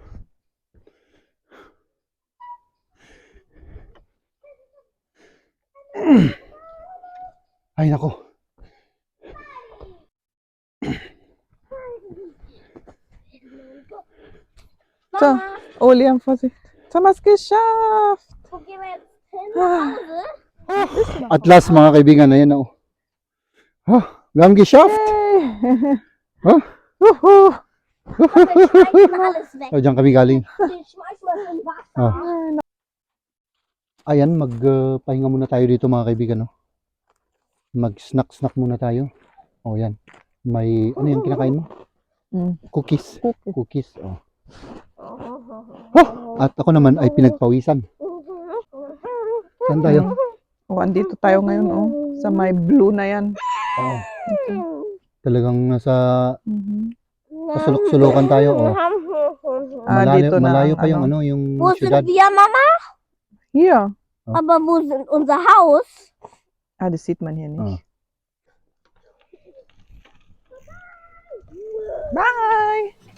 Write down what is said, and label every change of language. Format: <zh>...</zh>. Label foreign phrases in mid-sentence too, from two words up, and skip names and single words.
<tl>Ay nako.</tl> <de>So, Liam Vorsicht. Haben wir es geschafft. Wo gehen wir jetzt hin? Nach Hause?</de> <en>At last</en> <tl>mga kaibigan, ayan na oh.</tl> <de>Wir haben geschafft. Yay! Huh? Wuhu! Wir schmeißen alles weg. So,</de> <tl>diyan kami galing.</tl> <de>Wir schmeißen das in Wasser.</de> <tl>Ayan, magpahinga muna tayo dito mga kaibigan. No? Mag-snack muna tayo. Oh, yan. May, ano yung kinakain mo? Cookies. Cookies. Oh. At ako naman ay pinagpawisan. Saan tayo? Andito tayo ngayon, sa may blue na yan. Oh. Talagang nasa pasulok-sulukan tayo. Oh. Dito na Malayo ang pa yung ano, yung</tl> <de>Wo sind</de> <tl>syudad.</tl> <de>wir, Mama? Hier. Aber wo sind unser Haus? Das sieht man hier nicht. Ah.</de> <en>Bye!</en>